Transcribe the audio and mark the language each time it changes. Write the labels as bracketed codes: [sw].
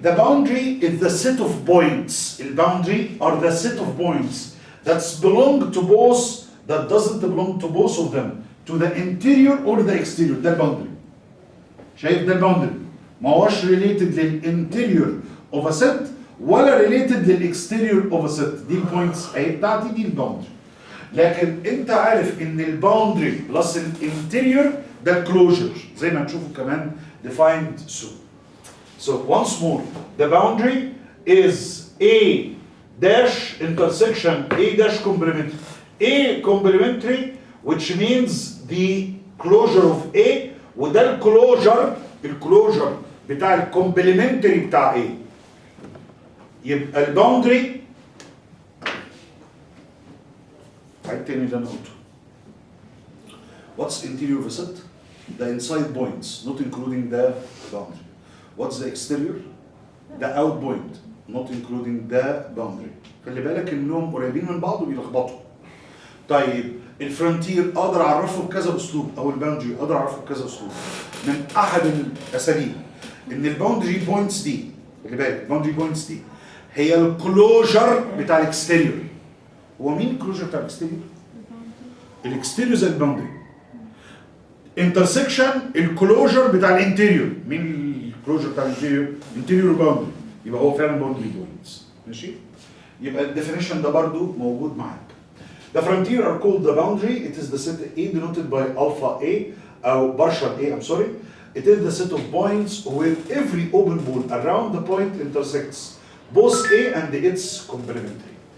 [en] The boundary is the set of points. The boundary are the set of points that belong to both, that doesn't belong to both of them, to the interior or the exterior. [ar] ده boundary. شايف ده boundary. ما هوش related للانتيريور of a set ولا related للاكستيريور of a set. دي البوينتس اهي بتاعتي، دي الباوندري. لكن انت عارف ان الباوندري بلس الانتيريور ده الكلوجر زي ما هنشوفه كمان [en] defined soon. So once more, the boundary is A dash intersection A dash complementary. A complementary which means the closure of A [ar] وده الكلوجر بتاع الكومبلمنتري بتاع A. يبقى الباوندري عيد تاني اللي انا قلته. [en] What's interior of a set? The inside points, not including the boundary. What's the exterior? The out point, not including the boundary. [ar] خلي بالك انهم قريبين من بعض وبيلخبطوا. طيب الفرونتير اقدر اعرفه بكذا اسلوب، او الباوندري اقدر اعرفه بكذا اسلوب. من احد الاساليب ان الباوندري بوينتس دي، خلي بالك الباوندري بوينتس دي هي الكلوجر بتاع الاكستيريور. هو مين الكلوجر بتاع الاكستيريور؟ الاكستيريور زي الباوندري. انترسكشن الكلوجر بتاع الانتيريور. مين الكلوجر بتاع الانتيريور؟ انتيريور باوندري. يبقى هو فعلا باوندري بوينتس. ماشي؟ يبقى الديفينيشن ده برضو موجود معاك. [en] The frontier are called the boundary. It is the set A denoted by alpha A or partial A. I'm sorry. It is the set of points where every open ball around the point intersects both A and its complementary.